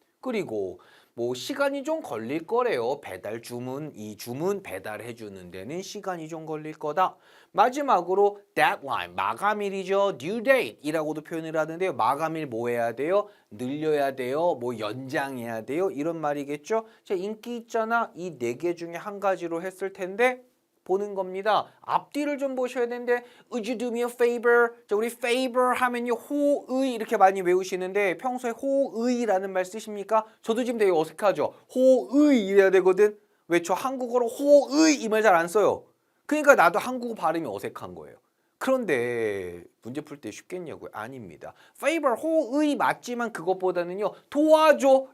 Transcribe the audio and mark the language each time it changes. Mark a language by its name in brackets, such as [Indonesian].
[Korean] 그리고 뭐 시간이 좀 걸릴 거래요. 배달 주문, 이 주문 배달해 주는 데는 시간이 좀 걸릴 거다. 마지막으로 deadline, 마감일이죠. due date 이라고도 표현을 하는데요. 마감일 뭐 해야 돼요? 늘려야 돼요. 뭐 연장해야 돼요. 이런 말이겠죠. 자, 인기 있잖아. 이 네 개 중에 한 가지로 했을 텐데 보는 겁니다. 앞뒤를 좀 보셔야 되는데 [English] Would you do me a favor? [Korean] 자, 우리 favor 하면요. 호의 이렇게 많이 외우시는데 평소에 호의라는 말 쓰십니까? 저도 지금 되게 어색하죠. 호의 이래야 되거든. 왜? 저 한국어로 호의 이 말 잘 안 써요. 그러니까 나도 한국어 발음이 어색한 거예요. 그런데 문제 풀 때 쉽겠냐고요? 아닙니다. favor, 호의 맞지만 그것보다는요. 도와줘.